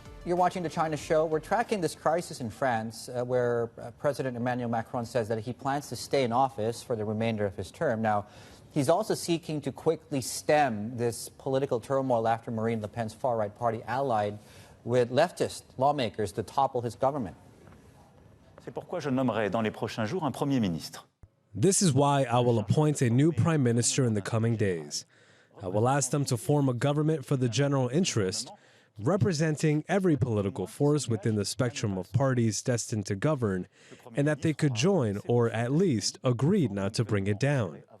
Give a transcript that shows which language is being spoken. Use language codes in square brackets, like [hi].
[en] You're watching The China Show. We're tracking this crisis in France where President Emmanuel Macron says that he plans to stay in office for the remainder of his term. Now, he's also seeking to quickly stem this political turmoil after Marine Le Pen's far-right party allied with leftist lawmakers to topple his government. [fr] C'est pourquoi je nommerai dans les prochains jours un Premier ministre. [en] This is why I will appoint a new prime minister in the coming days. I will ask them to form a government for the general interest, representing every political force within the spectrum of parties destined to govern, and that they could join or at least agree not to bring it down.